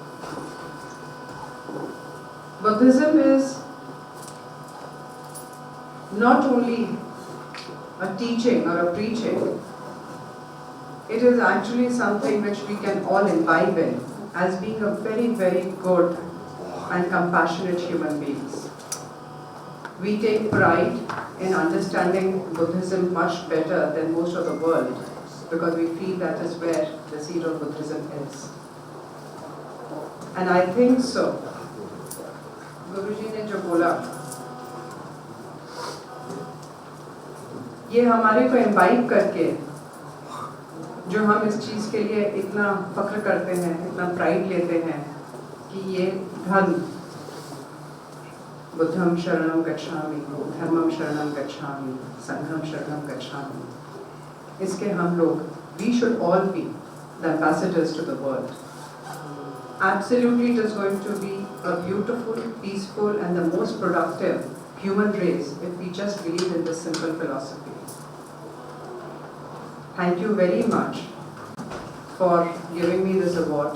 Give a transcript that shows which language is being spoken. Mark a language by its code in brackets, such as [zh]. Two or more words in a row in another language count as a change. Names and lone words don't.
[en] Buddhism is not only a teaching or a preaching, it is actually something which we can all imbibe in as being a very, very good and compassionate human beings. We take pride in understanding Buddhism much better than most of the world because we feel that is where the seed of Buddhism is. And I think so. [hi] Guruji ने जो बोला, ये हमारे को इम्बाइब करके जो हम इस चीज़ के लिए इतना फख्र करते हैं, इतना प्राइड लेते हैं कि ये धर्म [pi] बुद्धम शरणम गच्छामि, धर्मम शरणम गच्छामि, संघम शरणम गच्छामि, [hi] इसके हम लोग, [en] we should all be the ambassadors to the world. Absolutely, it is going to be a beautiful, peaceful and the most productive human race if we just believe in this simple philosophy. Thank you very much for giving me this award.